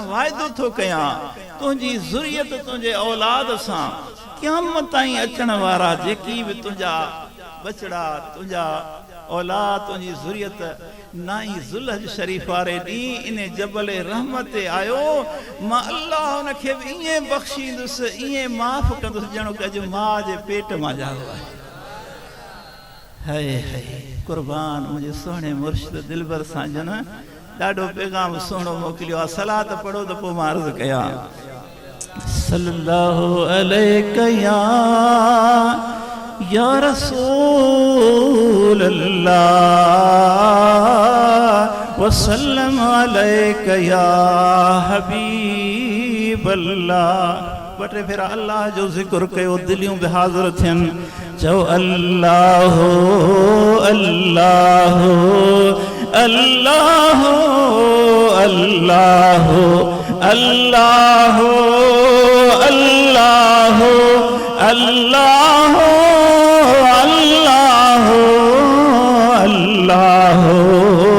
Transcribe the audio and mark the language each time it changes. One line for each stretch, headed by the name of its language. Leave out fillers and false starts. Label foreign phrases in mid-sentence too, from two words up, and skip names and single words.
Sindhi: वाइदो थो कयां, तुंहिंजी ज़ुरियत तुंहिंजे औलाद सां क़यामत ताईं अचण वारा जेकी बि तुंहिंजा बचड़ा, तुंहिंजा औलाद, तुंहिंजी ज़ुरियत, ना ई ज़ुल्हज शरीफ़ वारे ॾींहुं इन जबल रहमत ते आयो, मां अल्लाह उनखे बि ईअं बख़्शींदुसि, ईअं माफ़ कंदुसि, ॼणो कि अॼु माउ जे पेट मां ॼाओ आहे। हाय हाय कुर्बान मुंहिंजे सोहणे मुर्शिद दिलबर सां जन ॾाढो पैगाम सुहिणो मोकिलियो आहे। सलात पढ़ो त पोइ मां अर्ज़ु कयां।
Arabic: صلى الله عليه يا رسول الله وسلم عليك يا حبيب الله.
Sindhi: बटे फेरा अल्लाह जो ज़िक्र कयो, दिलियूं बि हाज़िर थियनि। चओ अल्लाह अल्लाह अल्लाह अल्लाह अल्लाह अल्लाह अल्लाह अल्लाह अल्लाह